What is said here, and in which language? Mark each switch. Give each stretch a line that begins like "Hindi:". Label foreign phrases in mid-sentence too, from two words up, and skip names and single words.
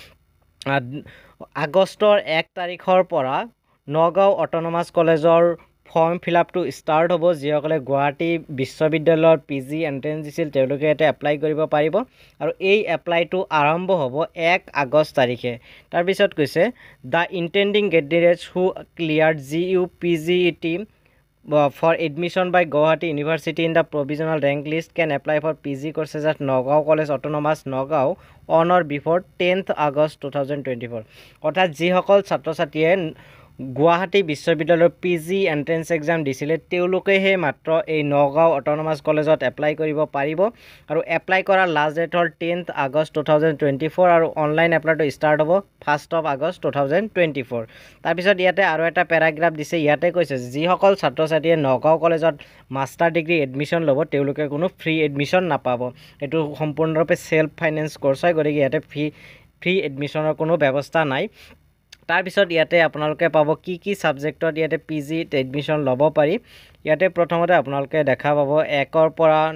Assamese: আগষ্টৰ 1 তাৰিখৰ পৰা নগাঁও অটোনমাস কলেজৰ
English: form fill-upটো start
Assamese: হ'ব যিসকলে গুৱাহাটী বিশ্ববিদ্যালয়ৰ
English: PG entrance
Assamese: দিছিল তেওঁলোকে এটা এপ্লাই কৰিব পাৰিব আৰু এই এপ্লাইটো আৰম্ভ হ'ব 1 আগষ্ট তাৰিখে তাৰ পিছত কৈছে
English: the intending candidates who cleared GU PGET for admission by Guwahati University in the provisional rank list can apply for PG courses at Nagaon College Autonomous Nagaon on or before 10th August 2024
Assamese: অৰ্থাৎ যিসকল ছাত্ৰ ছাত্ৰীয়ে গুৱাহাটী বিশ্ববিদ্যালয়ৰ
English: PG entrance exam
Assamese: দিছিলে তেওঁলোকেহে মাত্ৰ এই নগাঁও অটোনমাস কলেজত এপ্লাই কৰিব পাৰিব আৰু এপ্লাই কৰাৰ
English: last date
Assamese: হ'ল 10th আগষ্ট 2024 আৰু
English: online applyটো start
Assamese: হ'ব
English: 1st of August 2024
Assamese: তাৰপিছত ইয়াতে আৰু এটা পেৰাগ্ৰাফ দিছে ইয়াতে কৈছে যিসকল ছাত্ৰ ছাত্ৰীয়ে নগাঁও কলেজত
English: master degree admission
Assamese: ল'ব তেওঁলোকে কোনো
English: free admission
Assamese: নাপাব এইটো সম্পূৰ্ণৰূপে
English: self finance course
Assamese: হয় গতিকে ইয়াতে
English: free admissionৰ
Assamese: কোনো ব্যৱস্থা নাই তাৰ পিছত ইয়াতে আপোনালোকে পাব কি সাবজেক্টত ইয়াতে
English: PG admission
Assamese: ল'ব পাৰি ইয়াতে প্ৰথমতে আপোনালোকে দেখা পাব 1 ৰ পৰা